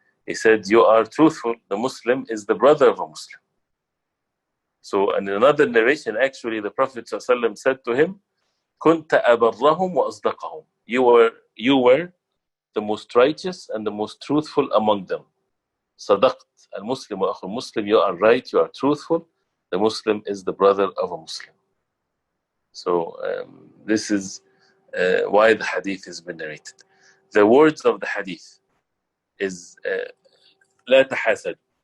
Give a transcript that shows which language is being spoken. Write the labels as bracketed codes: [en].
[en] He said, you are truthful. The Muslim is the brother of a Muslim. So in another narration, actually, the Prophet ﷺ said to him, [ar] كنت أبرهم وأصدقهم. [en] You were the most righteous and the most truthful among them. [ar] صدقت المسلم وأخو المسلم. [en] You are right, you are truthful. The Muslim is the brother of a Muslim. So this is why the hadith has been narrated. The words of the hadith is [ar] لا تحاسد.